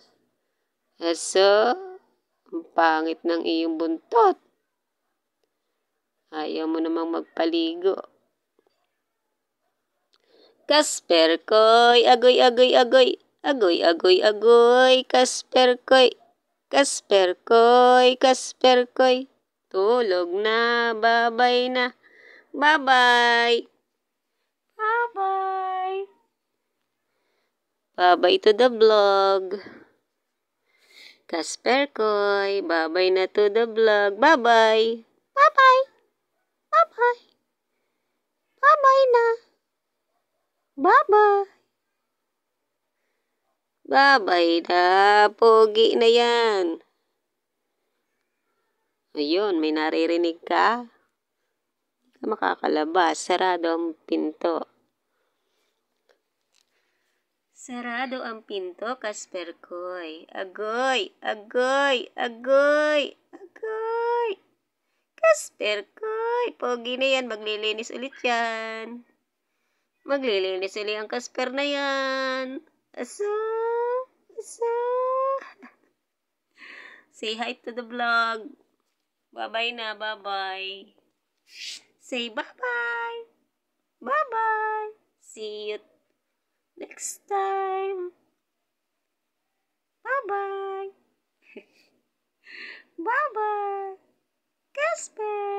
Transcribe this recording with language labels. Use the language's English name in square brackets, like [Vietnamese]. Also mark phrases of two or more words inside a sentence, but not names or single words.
[Filipino] Aso, ang pangit ng iyong buntot. Ayaw mo namang magpaligo. Kasper koy, agoy, agoy, agoy. Agoy, agoy, agoy. Kasper koy. Kasper koy, Kasper koy. Tulog na, babay na. [English] Bye-bye. Bye-bye. Bye-bye to the vlog. [Filipino] Kasper koy, [English] bye-bye na to the vlog. Bye-bye. Bye-bye. Bye-bye. Bye-bye na. Bye-bye. Bye-bye na. [Filipino] Pogi na yan. Ayun, may naririnig ka? Hindi ka makakalabas. Sarado ang pinto. Sarado ang pinto, Kasper koy. Agoy, agoy, agoy, agoy. Kasper koy. Pogi na yan. Maglilinis ulit yan. Maglilinis ulit ang Kasper na yan. Asa? Asa? [English] Say hi to the vlog. Bye-bye na. Bye-bye. Say bye-bye. Bye-bye. See you next time. Bye-bye. Bye-bye. Kasper.